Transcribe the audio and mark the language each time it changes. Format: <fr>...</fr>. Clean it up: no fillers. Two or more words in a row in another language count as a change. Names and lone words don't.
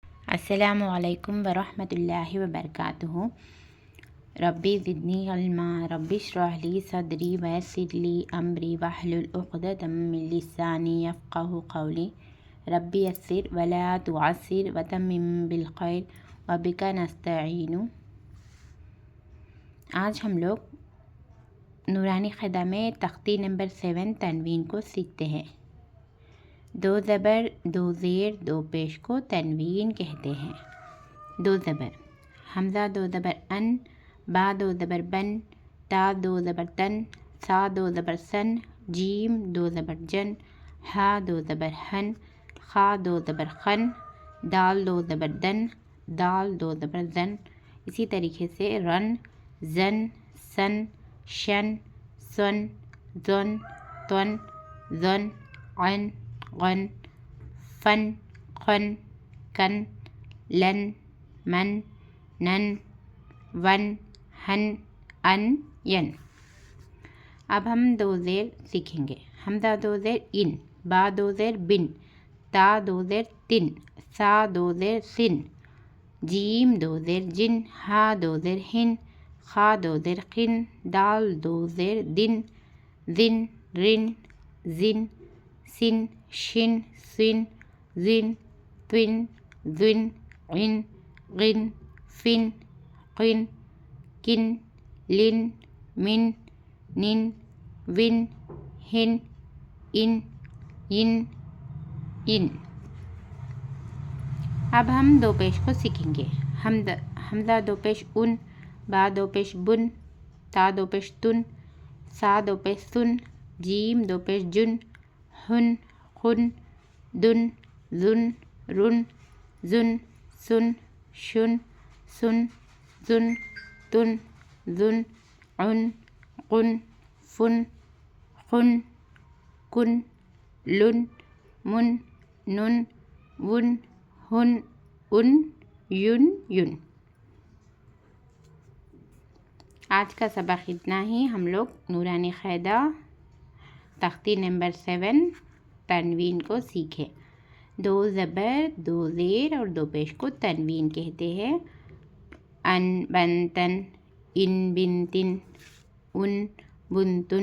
<ar>السلام علیکم ورحمۃ اللہ وبرکاتہ۔ ربی زدنی علما، رب اشرح لی صدری ویسر لی امری واحلل عقدۃ من لسانی یفقہوا قولی۔ ربی یسر ولا تعسر وتمم بالخیر وبک نستعین۔</ar> <ur>آج ہم لوگ نورانی قاعدہ میں تختی نمبر 7 تنوین کو سیکھتے ہیں۔ دو زبر، دو زیر، دو پیش کو تنوین کہتے ہیں۔ دو زبر: حمزہ دو زبر ان، با دو زبر بن، تا دو زبر تن، سا دو زبر سن، جیم دو زبر جن، ہا دو زبر ہن، خا دو زبر خن، دال دو زبر دن، دال دو زبر زن۔ اسی طریقے سے رن،</ur> <ar>زن، سن، شن، سن، زن، تن، زن، عن، غن، فن، خن، کن، لن، من، نن، ون، ہن، ان، ین۔</ar> <ur>اب ہم دو زیر سیکھیں گے۔ حمزہ دو زیر ان، با دو زیر بن، تا دو زیر تن، سا دو زیر سن، جیم دو زیر جن، ہا دو زیر ہن، خا دو زیر قن، دال دو زیر دن،</ur> <ar>زن، رن، زن، سن، شن، سن، زن، پن، زن، عن، غن، فن، قن، کن، لن، من، نن، ون، ہن، ان، ین، ین۔</ar> <ur>اب ہم دو پیش کو سیکھیں گے۔ حمزہ دو پیش ان، با دو پیش بن، تا دو پیش تن، سا دو پیش سن، جیم دو پیش جن،</ur> <ar>ہن، خن، دن، زن، رن، زن، سن، شن، سن، زن، تن، زن، عن، قن، فن، خن، کن، لن، من، نن، ون، ہن، ان، ین، ین۔</ar> <ur>آج کا سبق اتنا ہی۔ ہم لوگ نورانی قاعدہ تختی نمبر 7 تنوین کو سیکھے۔ دو زبر، دو زیر اور دو پیش کو تنوین کہتے ہیں۔</ur> <ar>ان، بن، تن، ان، بن، تن، ان، بن، تن۔</ar>